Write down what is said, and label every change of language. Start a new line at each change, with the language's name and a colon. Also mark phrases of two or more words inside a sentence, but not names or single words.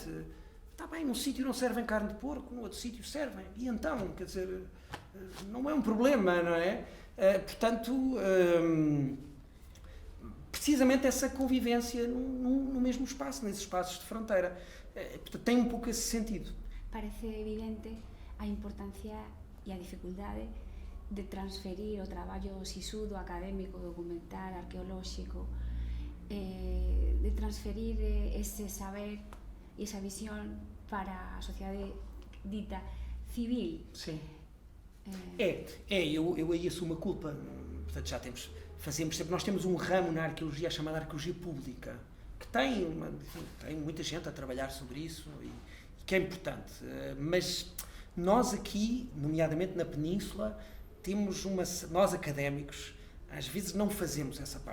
Portuguese: Está bem, num sítio não servem carne de porco, no outro sítio servem. E então, quer dizer, não é um problema, não é? Portanto, precisamente essa convivência no mesmo espaço, nesses espaços de fronteira. Portanto, tem un pouco esse sentido.
Galician: Parece evidente a importancia e a dificultade de transferir o traballo sisudo, académico, documental, arqueolóxico de transferir ese saber e esa visión para a sociedade dita civil.
Portuguese: Sim. Eu aí assumo a culpa. Portanto, nós temos um ramo na arqueologia chamado arqueologia pública, que tem muita gente a trabalhar sobre isso e que é importante. Mas nós aqui, nomeadamente na Península, nós académicos, às vezes não fazemos essa parte.